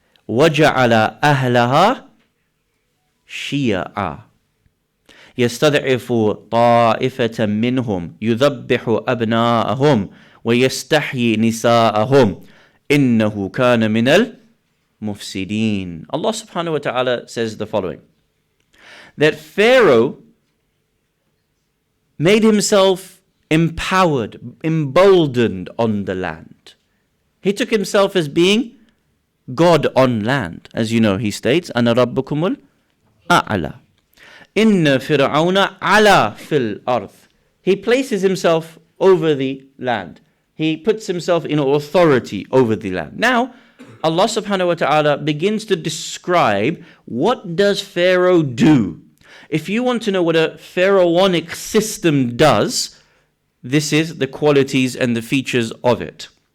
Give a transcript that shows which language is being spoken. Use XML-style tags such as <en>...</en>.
<ar>وَجَعَلَ أَهْلَهَا شِيَعًا يَسْتَضْعِفُ طَائِفَةً مِّنْهُمْ يُذَبِّحُ أَبْنَاءَهُمْ وَيَسْتَحْيِي نِسَاءَهُمْ إِنَّهُ كَانَ مِنَ الْمُفْسِدِينَ.</ar> <en>Allah subhanahu wa ta'ala says the following, that Pharaoh made himself empowered, emboldened on the land. He took himself as being God on land. As you know, he states,</en> <ar>أَنَا رَبُّكُمُ الْأَعْلَى إِنَّ فِرْعَوْنَ عَلَى فِي الْأَرْضِ.</ar> <en>He places himself over the land. He puts himself in authority over the land. Now, Allah subhanahu wa ta'ala begins to describe what does Pharaoh do. If you want to know what a pharaonic system does, this is the qualities and the features of it.</en>